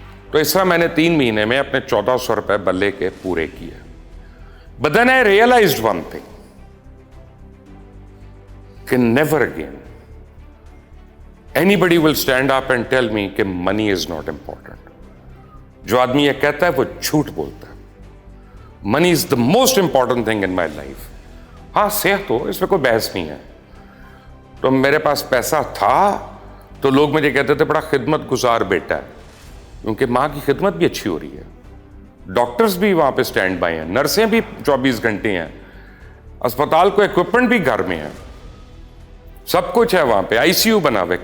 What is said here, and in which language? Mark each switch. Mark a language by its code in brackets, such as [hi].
[ur] تو اس طرح میں نے 3 مہینے میں اپنے 1400 روپے بلے کے پورے کیے. [en] But then I realized one thing [ur] کہ [en] never again anybody will stand up and tell me [ur] کہ [en] money is not important. [ur] جو آدمی یہ کہتا ہے وہ جھوٹ بولتا ہے. [en] Money is the most important thing in my life. [ur] ہاں صحت ہو, اس میں کوئی بحث نہیں ہے. تو میرے پاس پیسہ تھا تو لوگ مجھے کہتے تھے بڑا خدمت گزار بیٹا ہے, کیونکہ ماں کی خدمت بھی اچھی ہو رہی ہے. ڈاکٹرز بھی وہاں پہ سٹینڈ بائی ہیں, نرسیں بھی 24 گھنٹے ہیں, اسپتال کو ایکوپمنٹ بھی گھر میں ہے, سب کچھ ہے وہاں پہ, آئی سی یو بنا ہوا ہے.